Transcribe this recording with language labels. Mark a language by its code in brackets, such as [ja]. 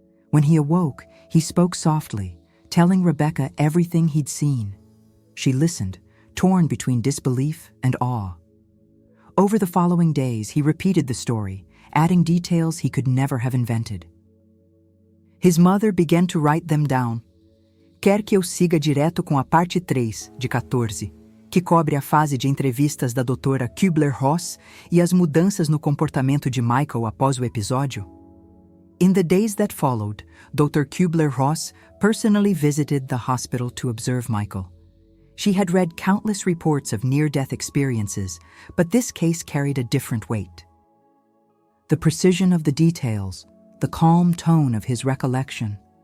[en] When he awoke, he spoke softly, telling Rebecca everything he'd seen. She listened, torn between disbelief and awe. Over the following days, he repeated the story, adding details he could never have invented. His mother began to write them down. [pt] Quer que eu siga direto com a parte 3, de 14, que cobre a fase de entrevistas da doutora Kübler-Ross e as mudanças no comportamento de Michael após o episódio? [en] In the days that followed, Dr. Kübler-Ross personally visited the hospital to observe Michael. She had read countless reports of near-death experiences, but this case carried a different weight. The precision of the details, the calm tone of his recollection.